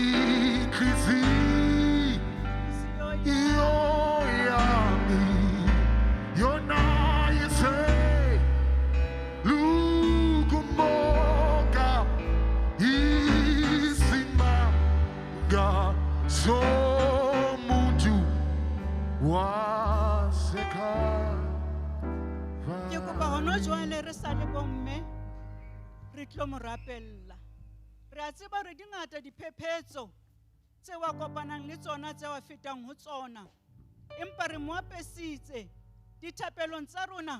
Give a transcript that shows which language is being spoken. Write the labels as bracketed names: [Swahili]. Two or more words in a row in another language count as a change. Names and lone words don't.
[Zulu] inhliziyo yami yona yise lukumonga isimanga somuntu waseKalvari. [Southern Sotho] Ke kopa hona jwale re sa le bomme re tlo mo rapella. Re a tseba re dingata diphephetso tse wa kopanang le tsona tse wa fetang ho tsona. Empa re mo apesitse dithapelong tsa rona.